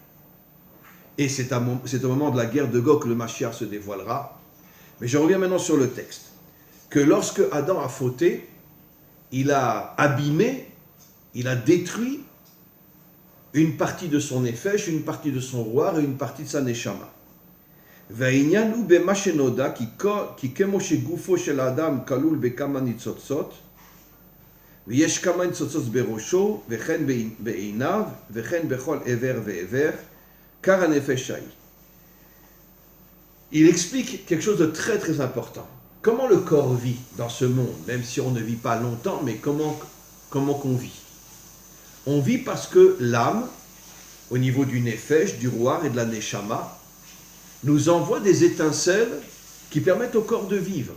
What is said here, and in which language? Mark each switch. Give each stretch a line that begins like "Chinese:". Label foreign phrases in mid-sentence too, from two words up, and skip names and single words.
French: Et c'est au moment de la guerre de Gog que le Mashiach se dévoilera. Mais je reviens maintenant sur le texte. Que lorsque Adam a fauté, il a abîmé, il a détruit une partie de son nefesh, une partie de son rouar et une partie de sa neshama.
Hebrew: והעניין הוא במה שנודע כי כמו שגופו של האדם כלול בכמה ניצוצות, ויש כמה ניצוצות בראשו, וכן בעיניו, וכן בכל עבר ועבר,
French: car
Hebrew: הנפש ההיא.
French: Il explique quelque chose de très très important. Comment le corps vit dans ce monde, même si on ne vit pas longtemps, mais comment qu'on vit? On vit parce que l'âme, au niveau du nefesh, du rouar et de la neshama, nous envoie des étincelles qui permettent au corps de vivre.